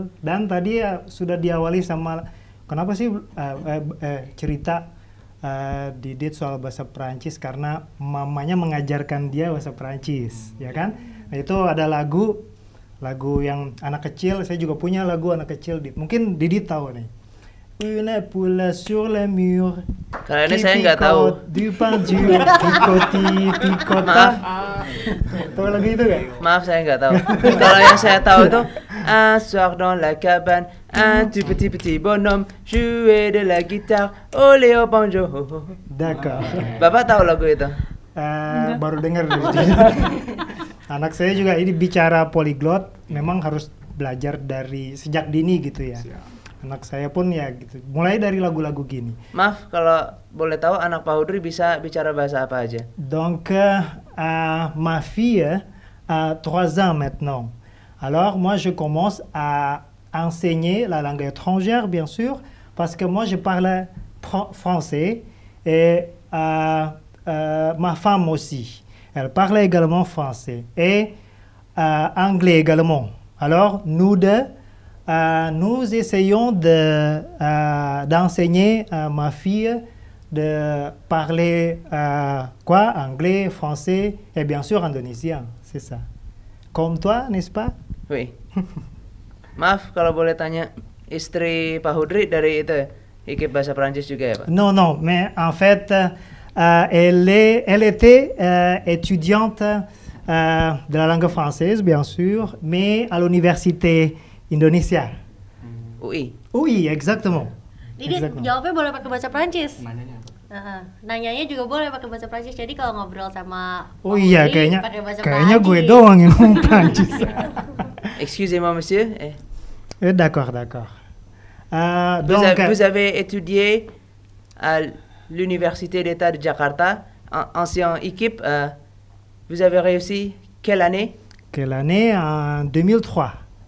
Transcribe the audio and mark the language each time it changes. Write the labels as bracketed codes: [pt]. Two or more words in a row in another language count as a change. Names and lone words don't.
[id] Dan tadi ya sudah diawali sama kenapa sih cerita Didit soal bahasa Perancis, karena mamanya mengajarkan dia bahasa Perancis, ya kan? Nah, itu ada lagu yang anak kecil, saya juga punya lagu anak kecil, mungkin Didit tahu nih. [fr] Une poule sur le mur. [id] Kalau ini saya nggak tahu. [fr] Du peinture, [id] picota. Tahu lagu itu nggak? Maaf saya nggak tahu. Kalau yang saya tahu itu [fr] un soir dans la cabane, un petit bonhomme jouer de la guitare, olé au banjo. D'accord. [id] Bapak tahu lagu itu? Baru dengar. Anak saya juga ini bicara polyglot, memang harus belajar dari sejak dini gitu ya. Anak saya pun ya gitu, mulai dari lagu-lagu gini. Maaf kalau boleh tahu anak Pak Hudri bisa bicara bahasa apa aja? [fr] Donc ma fille a 3 ans maintenant. Alors moi je commence à enseigner la langue étrangère bien sûr, parce que moi je parle français et ma femme aussi. Elle parle également français et anglais également. Alors nous deux nous essayons d'enseigner à ma fille de parler anglais, français et bien sûr indonésien, c'est ça. Comme toi, n'est-ce pas? Wih. [id] Maaf kalau boleh tanya, istri Pak Hudri dari itu ya, IKIP bahasa Perancis juga ya Pak? [fr] Non, mais en fait, elle était étudiante de la langue française, bien sûr, mais à l'université Indonesia. UI. Oui, exactement. [id] Didit, [fr] Exactement. [id] jawabnya boleh pakai bahasa Prancis. Nanyanya apa? Nanyanya juga boleh pakai bahasa Prancis. Jadi kalau ngobrol sama Oh Pak iya, Hudri, kayaknya pakai bahasa gue Prancis. doang yang ngomong Prancis. [fr] Excusez-moi monsieur. D'accord. Vous avez étudié à l'Université d'État de Jakarta, ancien IKIP. Vous avez réussi quelle année? Quelle année? En 2003.